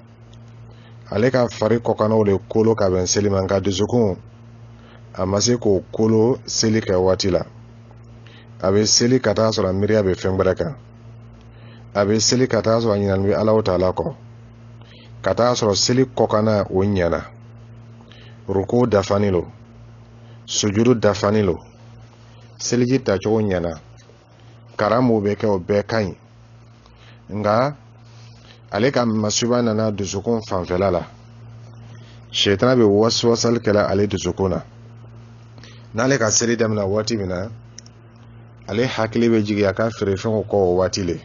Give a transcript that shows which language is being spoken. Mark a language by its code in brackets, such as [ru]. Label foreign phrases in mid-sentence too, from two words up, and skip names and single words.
[bm] Ale ka fari kɔkanaw de kolo ka bɛn seli ma, nka dusukun a ma se k'o kolo seli kɛ waati la. A bɛ seli ka taa sɔrɔ miiriya bɛ fɛn wɛrɛ kan. A bɛ seli ka taa sɔrɔ ɲinani bɛ Alahu Taala kɔ. Ka taa sɔrɔ seli kɔkana o ɲɛna. Ruku dafani lo, sujudu dafani lo, seliji tacogo ɲɛna. Karamu bɛ kɛ o bɛɛ ka ɲi. Nka ale ka masuba nana dusukun fanfɛla la. Shetana bɛ waswasali kɛla ale dusukun na. N'ale ka seli daminɛ waati min na, ale hakili bɛ jigin a ka feerefɛnw kɔ o waati le.